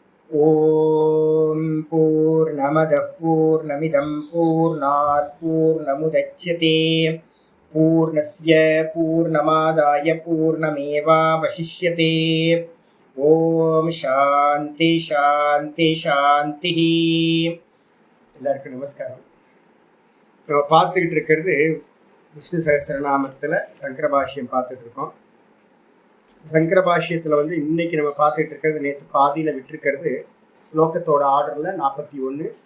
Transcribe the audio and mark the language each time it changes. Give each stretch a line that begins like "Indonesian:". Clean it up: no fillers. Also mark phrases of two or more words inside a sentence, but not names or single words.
Sanskrit: ॐ पूर्णमदः पूर्णमिदं पूर्णात् पूर्णमुदच्यते पूर्णस्य पूर्णमादाय पूर्णमेवावशिष्यते ॐ शान्ति शान्ति शान्तिः.
Tamil: எல்லாருக்கும் நமஸ்காரம். நம்ம பார்த்துக்கிட்டு இருக்கிறது விஷ்ணு சகஸ்ரநாமத்தில் சங்கர பாஷ்யம் பார்த்துட்டு இருக்கோம். சங்கர பாஷ்யத்தில் இன்னைக்கு நம்ம பார்த்துட்டு இருக்கிறது, நேற்று பாதியில் விட்டுருக்கிறது ஸ்லோகத்தோட ஆர்டரில் 41.